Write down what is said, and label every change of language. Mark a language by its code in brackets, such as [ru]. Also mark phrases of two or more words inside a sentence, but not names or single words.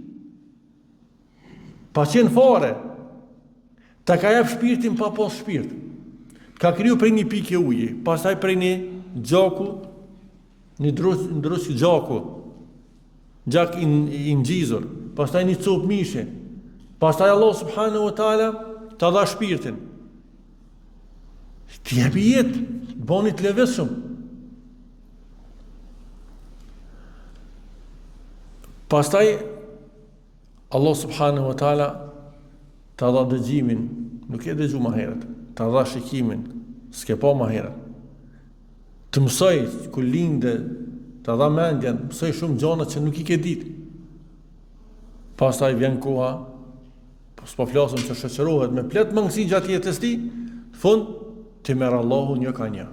[sq] Pa qenë fare, ta ka jep shpirtin pa pos shpirt. Ka kriju prej një pike uji, pastaj prej një gjaku, një ndrus gjaku, gjak i ngjizur, pastaj një copë mishe, pastaj [ar] الله سبحانه وتعالى [sq] ta dha shpirtin. Ti jepi jetë, boni të leveshëm. Pastaj [ar] الله سبحانه وتعالى [sq] ta dha dëgjimin, nuk e dëgju ma herët, ta dha shikimin, s'ke pa ma herët. Të mësoj, ku linde, ta dha mendjen, mësoj shumë gjana që nuk i ke ditë. Pastaj vjen koha, s'po flasëm që shoqërohet me plot mangësi gjatë jetës ti, fund, ti merr Allahu një ka një.